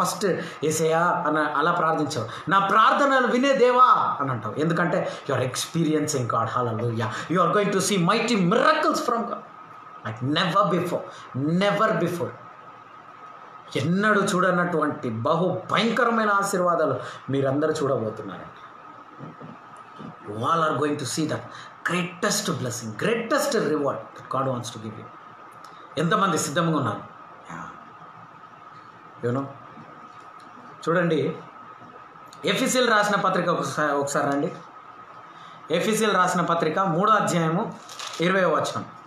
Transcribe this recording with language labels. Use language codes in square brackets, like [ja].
[te] First యేసయ్యా అని అలా ప్రార్థించావు, నా ప్రార్థనలు వినే దేవా అని అంటావు. ఎందుకంటే [en] You are experiencing God. Hallelujah. You are going to see mighty miracles from God like never before. [te] ఎన్నడూ చూడనటువంటి బహు భయంకరమైన ఆశీర్వాదాలు మీరందరూ చూడబోతున్నారండి. [en] You all are going to see that greatest blessing, greatest reward that God wants to give you. [te] ఎంతమంది సిద్ధంగా ఉన్నారు? You know చూడండి, ఎఫెసీయులు రాసిన పత్రిక ఒకసారి రండి. ఎఫెసీయులు రాసిన పత్రిక 3వ అధ్యాయము 20వ వచనం.